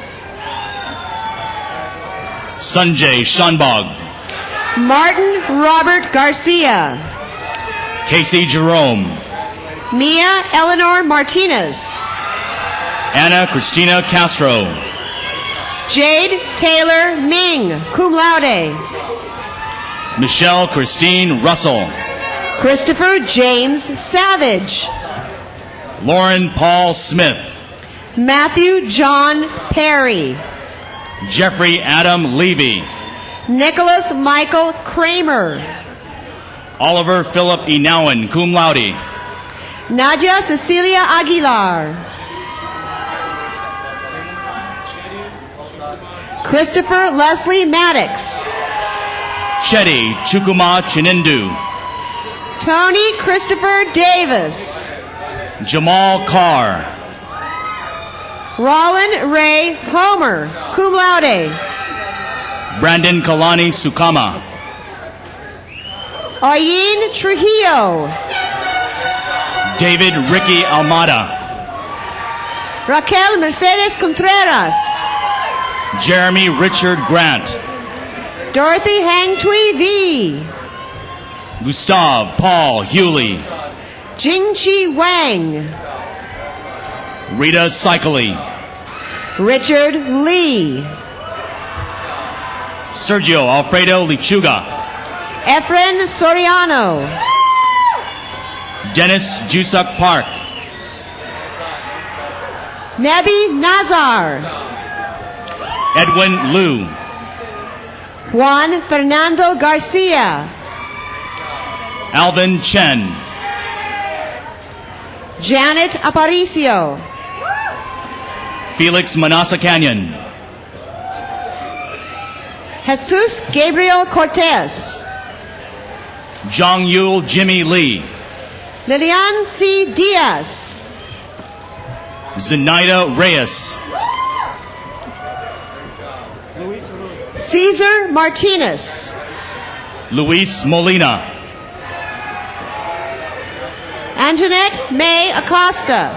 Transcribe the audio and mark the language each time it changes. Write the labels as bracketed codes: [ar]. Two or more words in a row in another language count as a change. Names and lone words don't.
[en] Sanjay Shanbog. Martin Robert Garcia. Casey Jerome. Mia Eleanor Martinez. Anna Cristina Castro. Jade Taylor Ming, [la] cum laude. [en] Michelle Christine Russell. Christopher James Savage. Lauren Paul Smith. Matthew John Perry. Jeffrey Adam Levy. Nicholas Michael Kramer. Oliver Philip Enauen, [la] cum laude. [en] Nadia Cecilia Aguilar. Christopher Leslie Maddox. Chetty Chukuma Chinindu. Tony Christopher Davis. Jamal Carr. Roland Ray Homer, [la] cum laude. [en] Brandon Kalani Sukama. Ayin Trujillo. David Ricky Almada. Raquel Mercedes Contreras. Jeremy Richard Grant. Dorothy Hang Tui V. Gustav Paul Hewley. Jingqi Wang. Rita Cycli. Richard Lee. Sergio Alfredo Lichuga. Efren Soriano. Dennis Jusuk Park. Nebi Nazar. Edwin Liu. Juan Fernando Garcia. Alvin Chen. Janet Aparicio. Felix Manasa Canyon. Jesus Gabriel Cortez. Zhang Yul Jimmy Lee. Lilian C. Diaz. Zenaida Reyes. Cesar Martinez. Luis Molina. Antoinette May Acosta.